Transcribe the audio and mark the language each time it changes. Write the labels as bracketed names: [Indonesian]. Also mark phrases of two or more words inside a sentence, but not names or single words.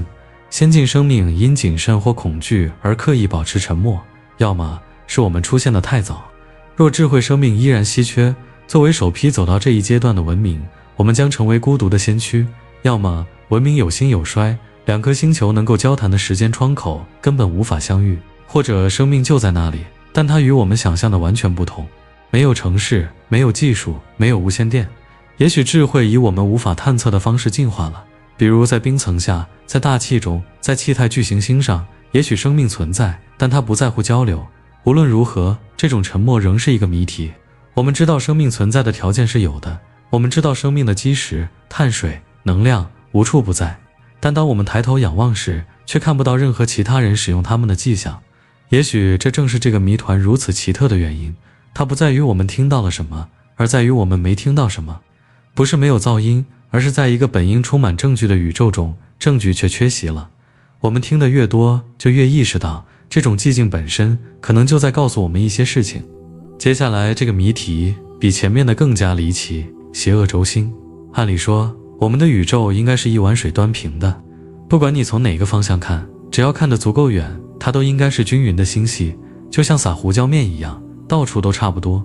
[Chinese] 先進生命因謹慎或恐懼而刻意保持沉默，要麼是我們出現得太早。若智慧生命依然稀缺，作為首批走到這一階段的文明，我們將成為孤獨的先驅；要麼文明有興有衰，兩顆星球能夠交談的時間窗口根本無法相遇；或者生命就在那裡，但它與我們想象的完全不同。沒有城市，沒有技術，沒有無線電。也許智慧以我們無法探測的方式進化了，比如在冰層下，在大氣中，在气態巨行星上，也許生命存在，但它不在乎交流。無論如何，這種沉默仍是一個謎題。我們知道生命存在的條件是有的，我們知道生命的基石、碳水、能量無處不在，但當我們抬頭仰望時，卻看不到任何其他人使用它們的跡象。也許這正是這個謎團如此奇特的原因。它不在於我們聽到了什麼，而在於我們沒聽到什麼。不是沒有噪音，而是在一個本應充滿證據的宇宙中，證據卻缺席了。我們聽得越多，就越意識到，這種寂靜本身可能就在告訴我們一些事情。接下來這個謎題比前面的更加離奇，邪惡軸心。按理說，我們的宇宙應該是一碗水端平的，不管你從哪個方向看，只要看得足夠遠，它都應該是均匀的星系，就像撒胡椒麵一樣，到處都差不多。